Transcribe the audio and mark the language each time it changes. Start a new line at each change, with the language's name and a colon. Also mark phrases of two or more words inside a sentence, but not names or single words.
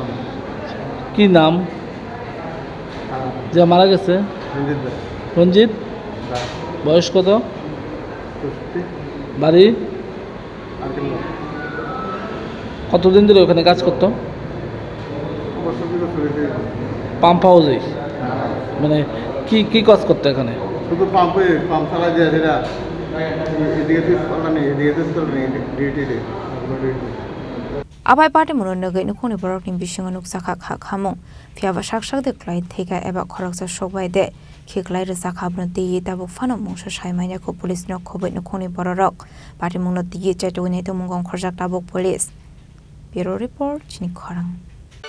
Bangla: কি নাম যে মারা গেছে রঞ্জিত বয়স কত বাড়ি কতদিন ধরে ওখানে কাজ করতো পাম্প হাউসে মানে কি কাজ করতো এখানে শুধু পাম্প চালা যায় সেটা এদিকে এদিকে
Kok Borok: Abai party muno nagai nukoni borok ni bisingo nuksaka khamung phiaba saksak de klai thega eba khoraksa sokbai de khiklai re sakhabno ti tabuk fano mungsa saimanya ko police no khobai nukoni borok party muno ti chaitogni to mungong khorjak tabuk police Bureau report chini khorang